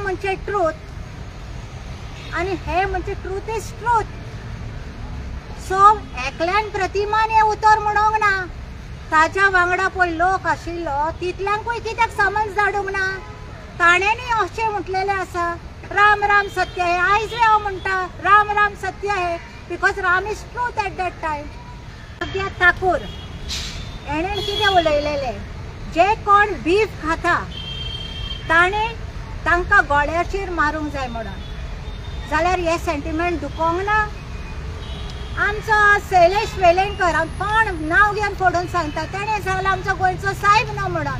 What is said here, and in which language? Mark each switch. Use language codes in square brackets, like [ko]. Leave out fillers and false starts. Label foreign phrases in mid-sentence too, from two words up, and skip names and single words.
[kok] म्हणजे ट्रूथ आनी हे म्हणजे [en] truth is truth so [kok] एकल्यान प्रतिमान हे उतर म्हणूंक ना ताज्या वांगडा पळय लोक आशिल्लो तितल्यांकूय कित्याक समन्स धाडूंक ना ताणेंनी अशें म्हटलेलें आसा [hi] राम राम सत्य है [kok] आयज हांव म्हणटा [hi] राम राम सत्य है [en] because Ram is truth at that time [kok] प्रज्ञा ठाकूर हेणें कितें उलयलेलें जे कोण बीफ खाता ताणें तांकां गोड्याचेर मारूंक जाय म्हणून जाल्यार हे सेंटिमेंट दुखोवंक ना. आमचो शैलेश वेलणकर कोण नांव घेवन फोडून सांगता तेणें सांगलां आमचो गोंयचो साहेब ना म्हणून.